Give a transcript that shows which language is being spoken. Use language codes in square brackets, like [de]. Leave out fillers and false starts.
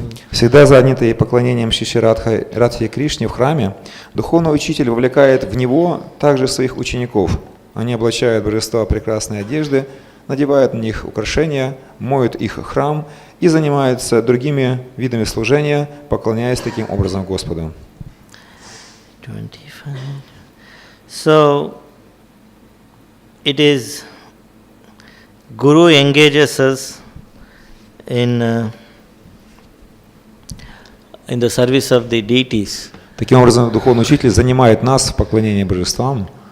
[ru] Всегда занятый поклонением Шиши Радхи Кришне в храме, духовный учитель вовлекает в него также своих учеников. Они облачают божества прекрасной одежды, надевают на них украшения, моют их храм и занимаются другими видами служения, поклоняясь таким образом Господу. 25. [en] So, it is Guru engages us in the service of the deities. [ru] Таким образом, духовный учитель занимает нас в поклонении божествам.